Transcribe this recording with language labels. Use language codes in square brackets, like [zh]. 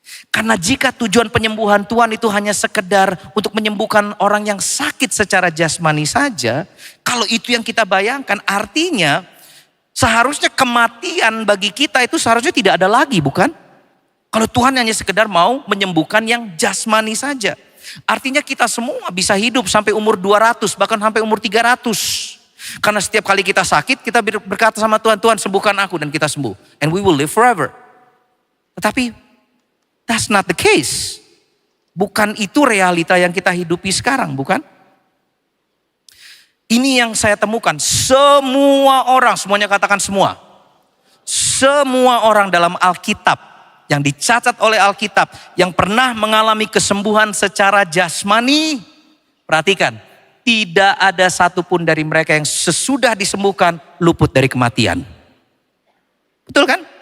[id] Karena jika tujuan penyembuhan Tuhan itu hanya sekedar untuk menyembuhkan orang yang sakit secara jasmani saja, kalau itu yang kita bayangkan, artinya seharusnya kematian bagi kita itu seharusnya tidak ada lagi, bukan? Kalau Tuhan hanya sekedar mau menyembuhkan yang jasmani saja. Artinya kita semua bisa hidup sampai umur 200, bahkan sampai umur 300. Karena setiap kali kita sakit, kita berkata sama Tuhan, Tuhan sembuhkan aku, dan kita sembuh. [en] And we will live forever. [id] Tetapi [en] that's not the case. [id] Bukan itu realita yang kita hidupi sekarang, bukan? Ini yang saya temukan. Semua orang, semuanya katakan semua. Semua orang dalam Alkitab, yang dicatat oleh Alkitab, yang pernah mengalami kesembuhan secara jasmani, perhatikan, tidak ada satupun dari mereka yang sesudah disembuhkan luput dari kematian. Betul kan?